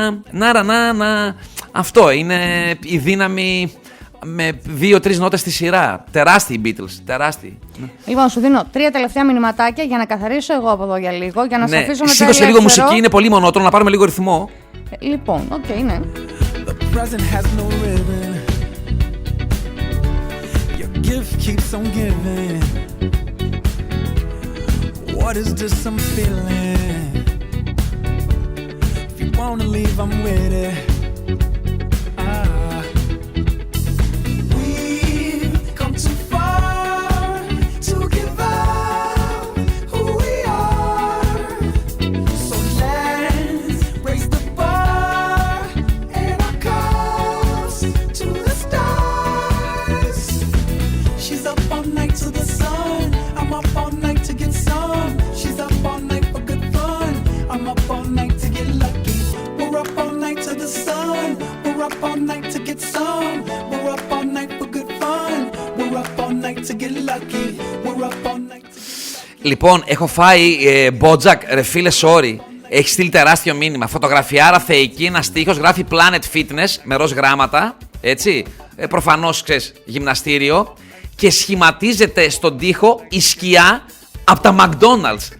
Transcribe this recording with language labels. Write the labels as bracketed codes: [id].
[el] Να. Αυτό είναι η δύναμη με 2-3 νότες στη σειρά. Τεράστιοι οι Beatles, τεράστιοι. Λοιπόν, σου δίνω 3 τελευταία μηνυματάκια για να καθαρίσω εγώ από εδώ για λίγο. Για να σε Ναι, αφήσω με το σήκωσε λίγο ελεύθερο. μουσική, είναι πολύ μονότονο, να πάρουμε λίγο ρυθμό. Λοιπόν, οκ, ναι. [en] The present has no ribbon. Your gift keeps on giving. What is this I'm feeling? If you wanna leave, I'm with it. We've come too far to give up who we are. So let's raise the bar and our cups to the stars. She's up all night to the sun. I'm up all night to get some. She's up all night for good fun. I'm up all night to get lucky. We're up all night to the sun. We're up all night to get some. We're up all night for good fun. We're up all night to get lucky. We're up all night to [el] Λοιπόν, έχω φάει Bojack, ρε φίλε, sorry. Έχει στείλει τεράστιο μήνυμα. Φωτογραφιάρα θεϊκή, ένα στίχος, γράφει Planet Fitness με ροζ γράμματα. Έτσι. Προφανώς, ξέρεις, γυμναστήριο. Και σχηματίζεται στον τοίχο η σκιά από τα McDonald's.